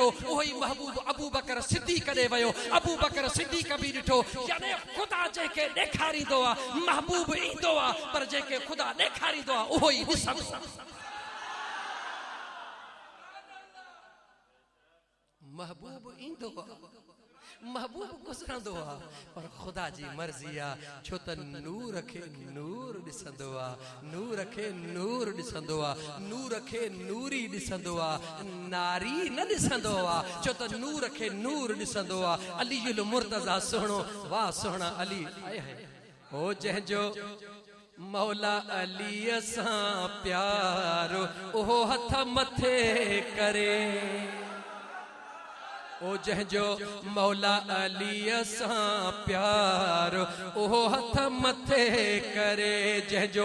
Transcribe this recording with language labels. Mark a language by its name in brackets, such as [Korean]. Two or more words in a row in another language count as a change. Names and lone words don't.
[Sindhi] उहो ई महबूब अबू बकर सिद्दीक़ ॾे वियो, अबू बकर सिद्दीक़ बि ॾिठो। यानी खुदा जंहिंखे ॾेखारींदो आहे महबूब ईंदो आहे, पर जंहिंखे खुदा ॾेखारींदो आहे उहो ई ॾिसंदो। महबूब ईंदो महबूब गुजरंदो आ पर खुदा जी मर्जी आ छो त नूर खे नूर ॾिसंदो आ नूर खे नूर ॾिसंदो आ नूर खे नूरी ॾिसंदो आ नारी न ॾिसंदो आ छो त नूर खे नूर ॾिसंदो आ अलीयुल मुर्तज़ा सुहिणो वाह सुहिणा अली आए है ओ जंहिंजो मौला अलीअ सां प्यारो ओहो हथ मथे करे ओ जंहिंजो मौला अलीअ सां प्यारो ओहो हथ मथे करे जंहिंजो